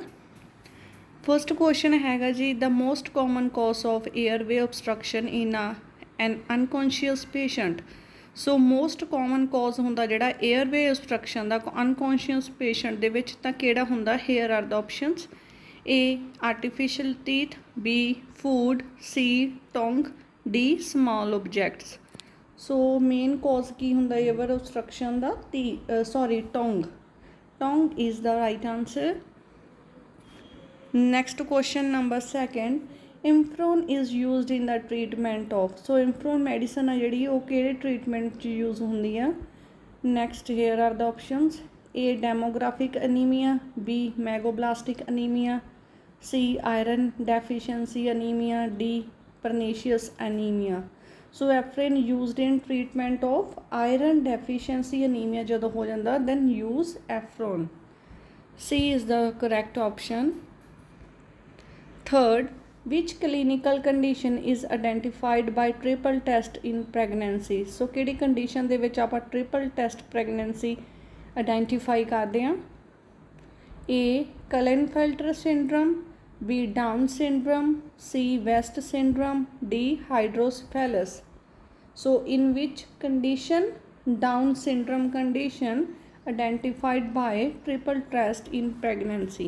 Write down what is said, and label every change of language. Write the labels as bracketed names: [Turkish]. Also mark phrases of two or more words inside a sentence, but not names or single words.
[English] first question [Punjabi] ਹੈਗਾ ਜੀ, [English] the most common cause of airway obstruction in an unconscious patient. so most common cause [Punjabi] ਹੁੰਦਾ ਜਿਹੜਾ [English] airway obstruction [Punjabi] ਦਾ [English] unconscious patient [Punjabi] ਦੇ ਵਿੱਚ ਤਾਂ ਕਿਹੜਾ ਹੁੰਦਾ? [English] here are the options. A artificial teeth, B food, C tongue, D small objects। so main cause [Punjabi] ਕੀ ਹੁੰਦਾ [English] air obstruction ਦਾ? tongue is the right answer। Next question number 2, Imfron is used in the treatment of। so Imfron medicine [Punjabi] ਹੈ ਜਿਹੜੀ ਉਹ ਕਿਹੜੇ treatment 'ਚ use ਹੁੰਦੀ ਆ? [English] Next here are the options, A demographic anemia, B megoblastic anemia, C iron deficiency anemia, D pernicious anemia। so Efrin used in treatment of iron deficiency anemia [Punjabi] ਜਦੋਂ ਹੋ ਜਾਂਦਾ [English] then use Efron। C is the correct option। Third, which clinical condition is identified by triple test in pregnancy। [Punjabi] so ਕਿਹੜੀ condition ਦੇ ਵਿੱਚ ਆਪਾਂ [English] triple test pregnancy identify [Punjabi] ਕਰਦੇ ਹਾਂ? [English] A Klinefelter syndrome, B Down syndrome, C West syndrome, D hydrocephalus। so in which condition Down syndrome condition identified by triple test in pregnancy?